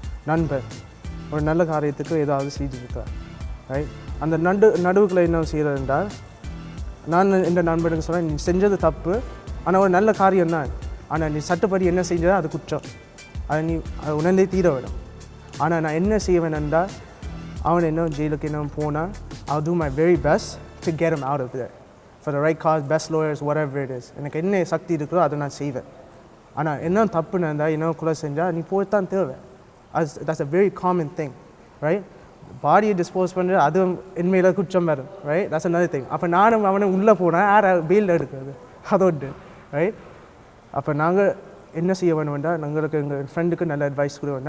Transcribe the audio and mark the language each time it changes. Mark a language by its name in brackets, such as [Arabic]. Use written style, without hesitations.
[Tamil] நண்பர் ஒரு நல்ல காரியத்துக்கு ஏதாவது செஞ்சுருக்கார் ரைட். அந்த நடுவுக்குள்ள என்ன செய்கிறது என்றால், நான் இந்த நண்பனுக்கு சொன்னேன், நீ செஞ்சது தப்பு, ஆனால் ஒரு நல்ல காரியம் தான், ஆனால் நீ சட்டப்படி என்ன செஞ்சதோ அது குற்றம், அதை உணர்ந்தே தீர வேணும். ஆனால் நான் என்ன செய்வேன் என்றால், அவன் என்ன ஜெயிலுக்கு என்ன போனால், [English] I'll do my very best to get him out of there for the right cause, best lawyers, whatever it is. [Tamil] எனக்கு என்ன சக்தி இருக்கிறோ அதை நான் செய்வேன். ஆனால் என்ன தப்பு நடந்தால், என்ன கொலை செஞ்சால் நீ போய்தான் தேவை. [English] That's a very common thing right. [Tamil] பாடியை டிஸ்போஸ் பண்ணுறது அது என்மையில் குற்றம் வரும் ரைட். [English] That's another thing. [Tamil] அப்போ நானும் அவனை உள்ளே போனால் யார் பெயில் எடுக்கிறது, அதோடு ரைட். அப்போ நாங்கள் என்ன செய்ய வேணும்னா, எங்களுக்கு எங்கள் ஃப்ரெண்டுக்கு நல்ல அட்வைஸ் கொடுக்கணும்.